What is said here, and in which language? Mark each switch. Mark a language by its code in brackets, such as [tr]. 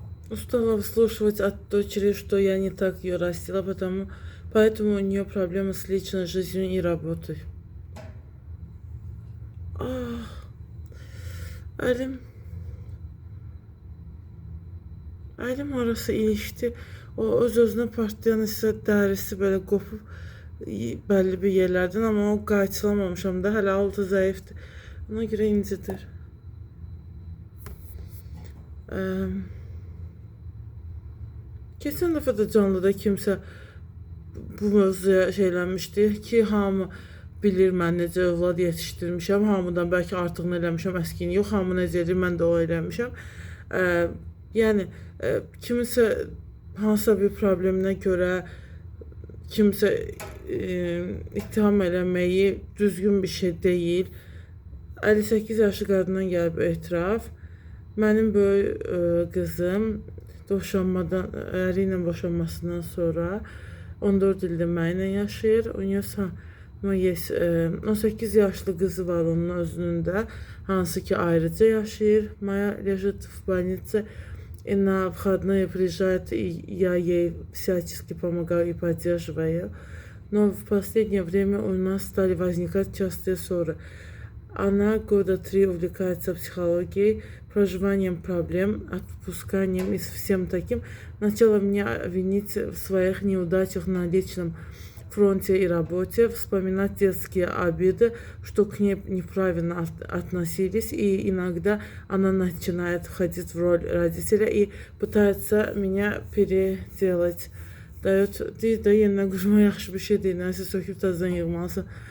[ru] Устала выслушивать от дочери, что я не так ее растила, поэтому у нее проблемы с личной жизнью и работой. [tr] Ah, ailem, ailem arası ilişti. [az] O öz-özünə partlayan isə dərisi belə qopub bəlli bir yerlərdən, amma o qayçılamamışam da, hələ altı zəifdir. Ona görə incidir. Keçən dəfə də canlıda kimsə bu mövzuya şeylənmişdi ki, hamı bilir mən necə övlad yetişdirmişəm, hamıdan bəlkə artığını eləmişəm əskiyini. Yox, hamı necə edir, mən də o eləmişəm. Yəni kiminsə hansısa bir probleminə görə kimsə ittiham eləməyi düzgün bir şey deyil. 58 yaşlı qadından gəlib etiraf. Mənim böyük qızım əri ilə boşanmasından sonra 14 ildir mənimlə yaşayır. [ru] У нее [az] 18 yaşlı qızı var onun özünün də, hansı ki ayrıca yaşayır. [ru] Моя лежит в больнице, и на выходные приезжает, и я ей всячески помогаю и поддерживаю. Но в последнее время у нас стали возникать частые ссоры. Она года 3 увлекается психологией, проживанием проблем, отпусканием и всем таким. Начала меня винить в своих неудачах на личном фронте и работе, вспоминать детские обиды, что к ней неправильно относились, и иногда она начинает входить в роль родителя и пытается меня переделать. [az] Dayot, deyir də yenidən quşma yaxşı bir şey deyil, nəsə söküb təzədən yığmalısın.